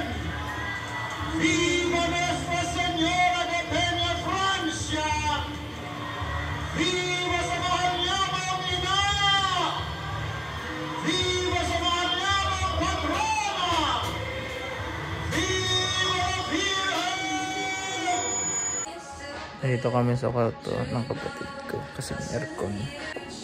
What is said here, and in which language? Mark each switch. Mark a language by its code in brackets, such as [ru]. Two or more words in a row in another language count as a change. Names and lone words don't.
[es] Viva Nuestra Señora de Peña, Francia! [tl] Viva sa mahal niyamang ina! Viva sa mahal niyamang patrona! [es] Viva la Virgen! [tl] Dito kami sa kwarto ng kapatid ko kasi may aircon.